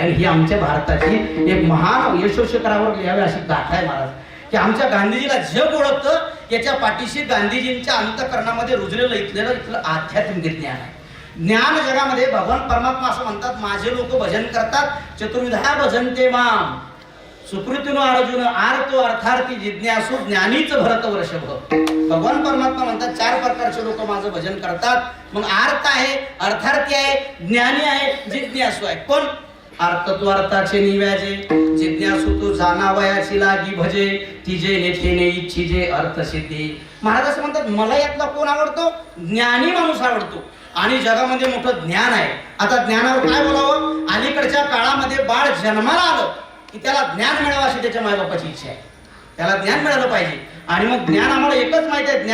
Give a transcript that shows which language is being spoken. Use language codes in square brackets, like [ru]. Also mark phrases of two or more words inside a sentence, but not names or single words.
[mr] आणि ही आमच्या भारताची एक महान यशस्वीकरावर यावे अशी गाथा आहे महाराज, की आमच्या गांधीजीला जग ओळखतं. याच्या पाठीशी गांधीजींच्या अंतःकरणामध्ये रुजलेलं इथलं आध्यात्मिक ज्ञान आहे. ज्ञान जगामध्ये भगवान परमात्मा असं म्हणतात, माझे लोक भजन करतात, [sa] चतुर्विधा भजन ते माम. सुकृतीनो अर्जुन आर्तो अर्थार्थी जिज्ञासू ज्ञानीच भरत वर्षभ. [mr] भगवान परमात्मा म्हणतात 4 प्रकारचे लोक माझं भजन करतात. मग आर्त आहे, अर्थार्थी आहे, ज्ञानी आहे, जिज्ञासू आहे. कोण? आर्त तो अर्थाचे निव्याजे, जिज्ञासू तो जाणावयाची लागी भजे, तिजे नेथेने इच्छिजे अर्थ सिद्धी. महाराज असं म्हणतात मला यातला कोण आवडतो? ज्ञानी माणूस आवडतो. आणि जगामध्ये मोठं ज्ञान आहे. आता ज्ञानावर काय बोलावं? अलीकडच्या काळामध्ये बाळ जन्माला आलं की त्याला ज्ञान मिळावं अशी त्याच्या मायबापाची इच्छा आहे. त्याला ज्ञान मिळालं पाहिजे. आणि मग ज्ञान आम्हाला एकच माहिती आहे.